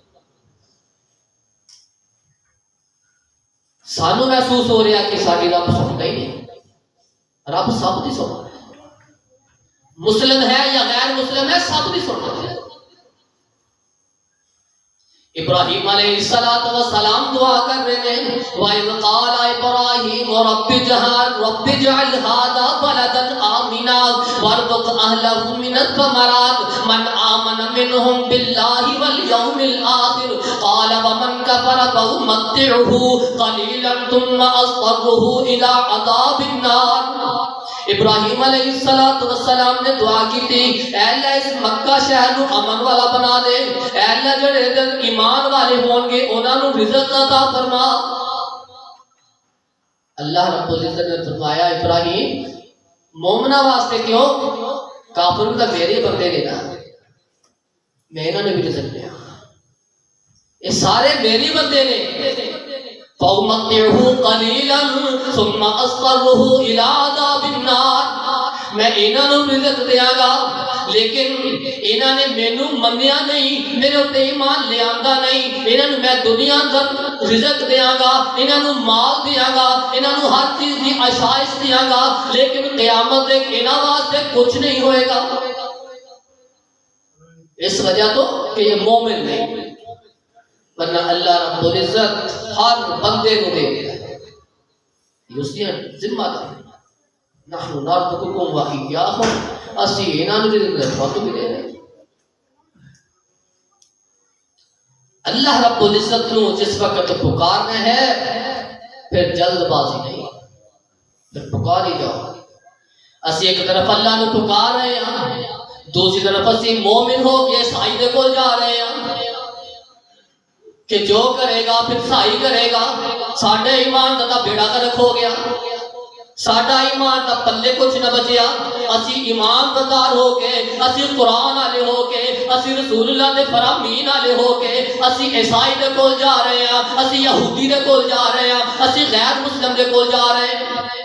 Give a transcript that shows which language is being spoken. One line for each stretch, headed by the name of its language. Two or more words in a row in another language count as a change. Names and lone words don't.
Punjabi: سانو محسوس ہو رہا کہ ساری رب سنتا ہی نہیں، رب سب نہیں سنتا، مسلم ہے یا غیر مسلم ہے سب نہیں سنتا۔
Urdu: ابراہیم علیہ السلام دعا کر رہے ہیں
Arabic: وَإِذْ قَالَ إِبْرَاهِيمُ رَبِّ اجْعَلْ هَذَا بَلَدًا آمِنًا وَارْزُقْ أَهْلَهُ مِنَ الثَّمَرَاتِ مَنْ آمَنَ مِنْهُمْ بِاللَّهِ وَالْيَوْمِ الْآخِرِ قَالَ وَمَنْ كَفَرَ فَأُمَتِّعُهُ قَلِيلًا ثُمَّ أَضْطَرُّهُ إِلَىٰ عَذَابِ النَّارِ۔
Urdu: ابراہیم علیہ السلام نے دعا کی تھی
Punjabi: اے اللہ اس مکہ شہر کو امن والا بنا دے، اے اللہ جڑے ایمان والے ہوں گے انہاں نوں رزق عطا فرما۔
Urdu: اللہ رب العزت نے فرمایا ابراہیم مومنہ واسطے کیوں،
Punjabi: کافر تو میرے بندے نے نا،
Urdu: میں انہوں نے بھی رزق دیا، یہ سارے میری بندے نے۔
Arabic: فَأُمَتِّعُهُ قَلِيلًا ثُمَّ أَضْطَرُّهُ إِلَىٰ عَذَابِ النَّارِ،
Punjabi: میں انہاں نوں رزق دیاں گا لیکن انہاں نے مینوں منیا نہیں، میرے اوتے ایمان لے آندا نہیں، انہاں نوں میں دنیا اندر رزق دیاں گا، انہاں نوں مال دیاں گا، انہاں نوں ہر چیز دی آشائش دیاں گا، لیکن قیامت تک انہاں واسطے کچھ نہیں ہوئے گا،
Urdu: اس وجہ تو کہ یہ مومن نہیں، ورنہ اللہ رب العزت ہر بندے کو دے دیا ہے، یہ ذمہ داری
Arabic: نحن نرزقکم وإیاکم،
Punjabi: اسی انہاں نوں رزق دے تو بھی دے رہے۔ اللہ رب العزت نوں جس وقت پکارنا ہے پھر جلد بازی نہیں، پھر پکار ہی جاؤ۔ اسی ایک طرف اللہ نوں پکار رہے ہیں، دوسری طرف اسی مومن ہو کے عیسائی دے کول جا رہے ہیں کہ جو کرے گا پھر سائی کرے گا، ساڈے ایمان دا بیڑا گرک ہو گیا، ساڈا ایمان دا پلے کچھ نہ بچیا، اسی ایمان دار ہو کے، اسی قرآن والے ہو کے، اسی رسول اللہ دے فرامین والے ہو کے، اسی عیسائی دے کول جا رہے ہیں، اسی یہودی دے کول جا رہے ہیں، اسی غیر مسلم دے کول جا رہے ہیں۔